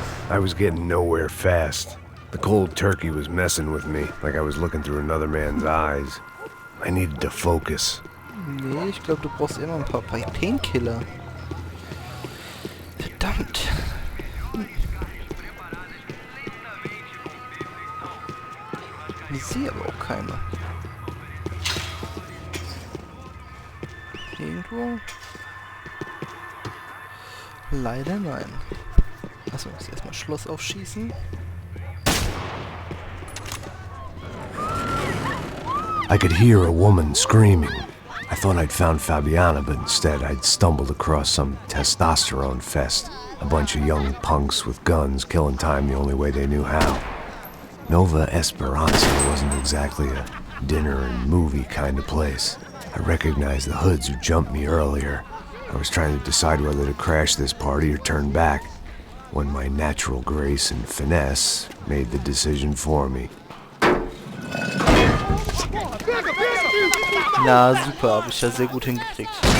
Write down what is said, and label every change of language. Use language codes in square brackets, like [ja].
[en] I was getting nowhere fast. The cold turkey was messing with me, like I was looking through another man's eyes. I needed to focus. [de] Nee, ich glaube, du brauchst immer ein paar Painkiller. Verdammt. Ich sehe aber auch keine. Irgendwo? Leider nein. Achso, ich muss erstmal Schloss aufschießen. [en] I could hear a woman screaming. I thought I'd found Fabiana, but instead I'd stumbled across some testosterone fest. A bunch of young punks with guns killing time the only way they knew how. Nova Esperanza wasn't exactly a dinner and movie kind of place. I recognized the hoods who jumped me earlier. I was trying to decide whether to crash this party or turn back, when my natural grace and finesse made the decision for me. [de] Na super, habe ich ja sehr gut hingekriegt.